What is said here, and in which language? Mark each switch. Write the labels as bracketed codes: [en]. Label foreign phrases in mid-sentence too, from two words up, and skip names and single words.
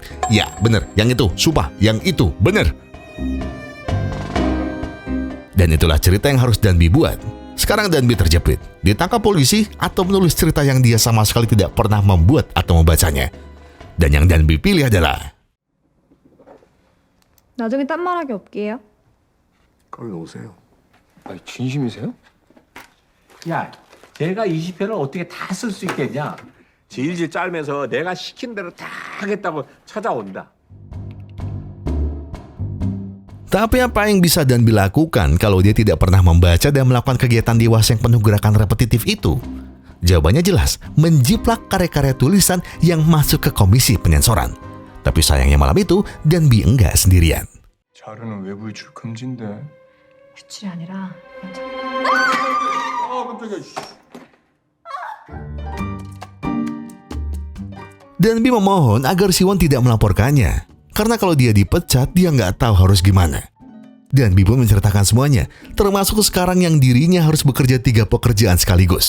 [id] Ya, bener, yang itu, sumpah, yang itu, bener. Dan itulah cerita yang harus Danby buat. Sekarang Danby terjepit, ditangkap polisi atau menulis cerita yang dia sama sekali tidak pernah membuat atau membacanya. Dan yang Danby pilih adalah [ko] 나중에 딴 말하기 없게요. 빨리 오세요. 아니, 진심이세요? 야, 내가 20회를 어떻게 다 쓸 수 있겠냐? 질질 짤면서 내가 시킨 대로 다 하겠다고 찾아온다. [id] Tapi apa yang bisa Danbi lakukan kalau dia tidak pernah membaca dan melakukan kegiatan dewasa yang penuh gerakan repetitif itu? Jawabannya jelas, menjiplak karya-karya tulisan yang masuk ke komisi penyensoran. Tapi sayangnya malam itu, Danbi enggak sendirian. [ko] 자료는 외부 유출 금지인데. 유출이 아니라 [id] Danbi memohon agar Siwon tidak melaporkannya. Karena kalau dia dipecat, dia nggak tahu harus gimana. Danbi pun menceritakan semuanya, termasuk sekarang yang dirinya harus bekerja 3 pekerjaan sekaligus.